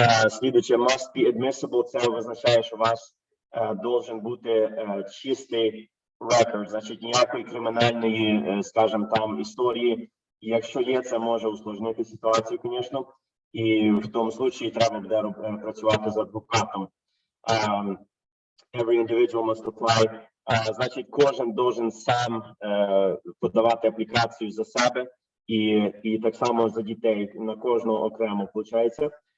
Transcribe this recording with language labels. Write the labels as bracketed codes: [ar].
[uk] Слідуюче, [en] must be admissible, [uk] це означає, що у вас должен бути чистий рекорд, значить ніякої кримінальної, скажімо, там історії. Якщо є, це може усложнити ситуацію, звісно, і в тому випадку треба буде працювати з адвокатом. [en] Every individual must apply. [uk] Значить, кожен должен сам подавати аплікацію за себе і так само за дітей, на кожного окремо, виходить.